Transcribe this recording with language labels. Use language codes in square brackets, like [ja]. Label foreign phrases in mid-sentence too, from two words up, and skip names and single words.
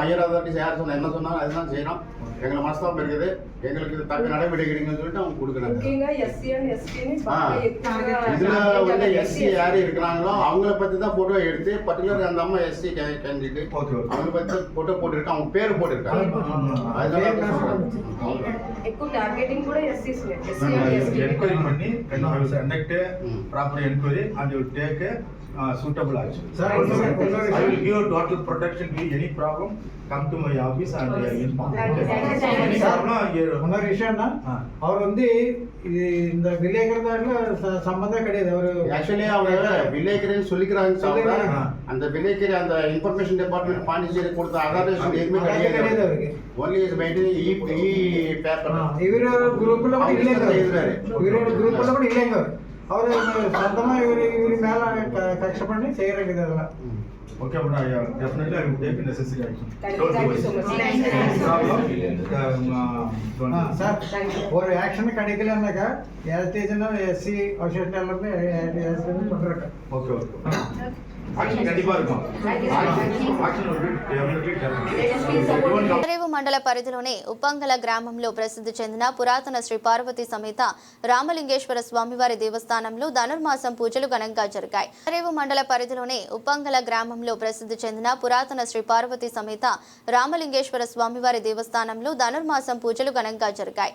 [en] higher authorities [ta] யார் சொன்ன என்ன சொன்னாலும் அதுதான் செய்யறோம். எங்களை மனஸ்தாபம் இருக்குது, எங்களுக்கு இது தக்க நடவடிக்கை எடுங்கன்னு சொல்லிட்டு அவங்க கொடுக்குறாங்க. இதுல வந்து எஸ்சி யாரு இருக்கிறாங்களோ அவங்கள பத்தி தான் போட்டோ எடுத்து பர்டிகுலர் அந்த அம்மா [en] SC candidate [ta] அவங்கள பத்தி போட்டோ போட்டுருக்காங்க, அவங்க பேர் போட்டுருக்காங்க. [te] ఎక్కువ టార్గెటింగ్ కూడా ఎస్సీస్ [ta] ఎంక్వైరీ பண்ணி [en] conduct proper enquiry and you take suitable action. Sir, I will give total protection to any problem. Come to my office and inform. [ta] இன்னொரு விஷயம்னா அவர் வந்து இந்த வில்லேக்கர் சம்பந்தம் கிடையாது. அவர் ஆக்சுவலி அவங்க வில்லேக்கர்னு சொல்லிக்கிறாங்க. அந்த வில்லேக்கர் அந்த [en] information department [ta] பாண்டிச்சேரி கொடுத்த அதாரிட்டேஷன் எதுவுமே கிடையாது. [en] only is maintaining e paper. [ta] இவரு குரூப்ல கூட இல்லைங்க, இவரோட குரூப்ல கூட இல்லைங்க. அவர் சொந்தமா இவரு மேல கஷ்ட பண்ணி செய்யறாங்க இதெல்லாம். [en] Okay, but definitely I will take necessary action. Thank you so much. [ta] சார் ஒரு ஆக்ஷன் கிடைக்கலன்னாக்கா எஸ்டேஜ்னா [en] SC association [ta] எல்லாமே பண்றாங்க. ஓகே ஆக்ஷன் கண்டிப்பா இருக்கும். ஆக்ஷன் [te] రేవు మండల పరిధిలోని ఉప్పంగల గ్రామంలో ప్రసిద్ధి చెందిన పురాతన శ్రీ పార్వతీ సమేత రామలింగేశ్వర స్వామివారి దేవస్థానంలో ధనుర్మాసం పూజలు ఘనంగా జరిగాయి. రేవు మండల పరిధిలోని ఉప్పంగల గ్రామంలో ప్రసిద్ధి చెందిన పురాతన శ్రీ పార్వతీ సమేత రామలింగేశ్వర స్వామివారి దేవస్థానంలో ధనుర్మాసం పూజలు ఘనంగా జరిగాయి.